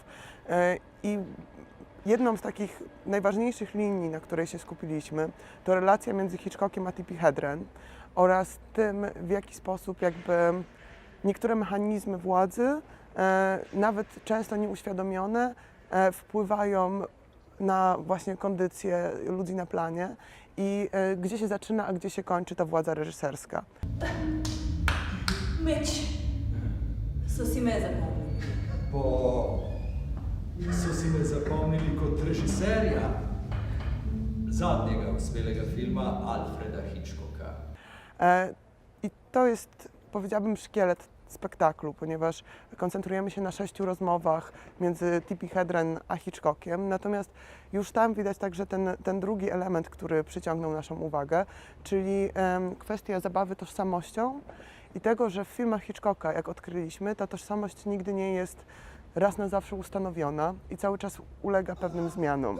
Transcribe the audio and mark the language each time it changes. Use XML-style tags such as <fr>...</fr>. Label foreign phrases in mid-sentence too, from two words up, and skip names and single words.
<pl>I jedną z takich najważniejszych linii, na której się skupiliśmy, to relacja między Hitchcockiem a Tippi Hedren oraz tym, w jaki sposób jakby niektóre mechanizmy władzy, nawet często nieuświadomione, wpływają na właśnie kondycję ludzi na planie i gdzie się zaczyna, a gdzie się kończy ta władza reżyserska. Mitch,</pl> <sl>so si me zapomnili. Bo so si me zapomnili kot režiserja zadnjega uspelega filma Alfreda Hitchcocka.</sl> <pl>I to jest, powiedziałabym, szkielet spektaklu, ponieważ koncentrujemy się na 6 rozmowach między Tippi Hedren a Hitchcockiem, natomiast już tam widać także ten drugi element, który przyciągnął naszą uwagę, czyli kwestia zabawy tożsamością i tego, że w filmach Hitchcocka, jak odkryliśmy, ta tożsamość nigdy nie jest raz na zawsze ustanowiona i cały czas ulega pewnym zmianom.</pl>